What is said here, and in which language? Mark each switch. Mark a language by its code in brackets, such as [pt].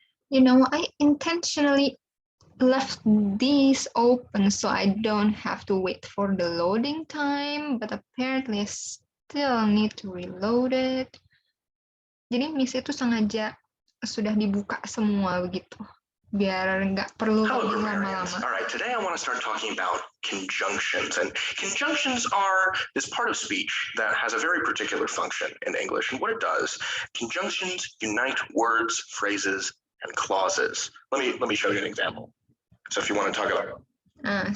[en] You know, I intentionally left these open so I don't have to wait for the loading time, but apparently I still need to reload it. [id] Jadi miss itu sengaja sudah dibuka semua begitu, biar nggak perlu lama-lama. [en] All right, today I want to start talking about conjunctions. And conjunctions are this part of speech that has a very particular function in English. And what it does, conjunctions unite words, phrases, and clauses. Let me show you an example. So if you want to talk about it.